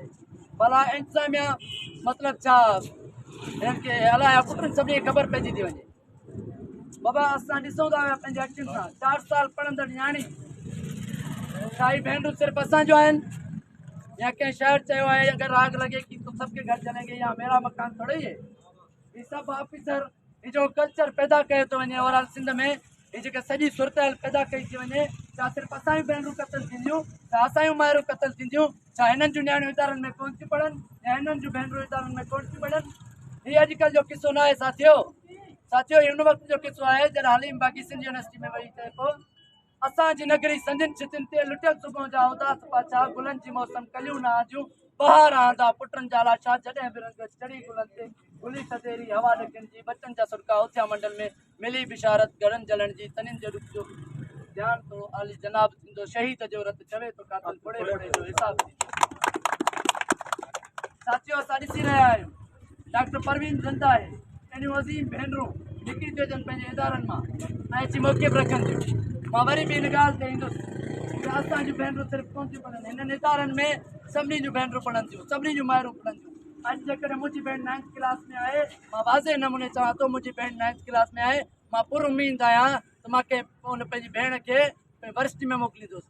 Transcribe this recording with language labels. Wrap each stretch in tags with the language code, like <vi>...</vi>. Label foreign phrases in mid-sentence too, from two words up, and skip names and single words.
<sd>भला इंतिज़ामिया मतिलबु छा हिननि खे हलाया पुटनि सभिनी खे ख़बर पइजी थी वञे। बाबा असां ॾिसूं था पंहिंजे अखियुनि सां 4 साल पढ़ंदड़ न्याणी छाई भेनरूं सिर्फ़ु असांजो आहिनि या कंहिं शहर चयो आहे अगरि आग लॻे</sd> <ur>کہ تو سب کے گھر جلیں گے یا میرا مکان تھوڑے ہی ہے.</ur> <sd>ये सभु ऑफिसर ये जो कल्चर पैदा कयो थो वञे ओवरऑल सिंध में, ये जेका सॼी सूरत पैदा कई थी वञे, छा सिर्फ़ु असांजूं भेनरूं क़तल थींदियूं, छा असांजूं माइरूं क़तल थींदियूं, छा हिननि जूं न्याणियूं इदारनि में कोन थियूं पढ़नि या हिननि जूं भेनरूं इदारनि में कोन थियूं पढ़नि। हीउ अॼुकल्ह जो किसो न आहे साथियो। साथियो हिन वक़्त जो किसो आहे जॾहिं हलीम बाक़ी सिंध यूनिवर्सिटी में वही चए पोइ असांजी नगरी संजन छितिन ते लुटियल सुबुह जा उदास पाछा गुलनि जी मौसम कलियूं न आजूं बहार आंदा पुटनि जा लाशा जॾहिं बि रंग चढ़ी गुलनि ते गुली सदेरी हवा ॾकनि जी बचनि जा सुरका उथिया मंडल में मिली बिशारत घरनि जलण जी तनिनि जो रुख जो ध्यान तो आली जनाब थींदो शहीद जो रत चवे तो कातल थोड़े थोड़े जो हिसाब साथियों असां ॾिसी रहिया आहियूं डॉक्टर परवीन ज़िंदा आहे। एॾियूं अज़ीम भेनरूं निकिरी थियूं अचनि पंहिंजे इदारनि मां ऐं अची मौक़िफ़ रखनि थियूं। मां वरी बि हिन ॻाल्हि ते ईंदुसि कि असांजूं भेनरूं सिर्फ़ु कोन थियूं पढ़नि, हिननि इदारनि में सभिनी जूं भेनरूं पढ़नि थियूं, सभिनी जूं माइरूं पढ़नि थियूं। अॼु जेकॾहिं मुंहिंजी भेण 9th क्लास में आहे, मां वाज़े नमूने चवां थो मुंहिंजी भेण 9th क्लास में आहे, मां पुर उमीद आहियां त मां कंहिं उन पंहिंजी भेण खे यूनिवर्सिटी में मोकिलींदुसि।</sd>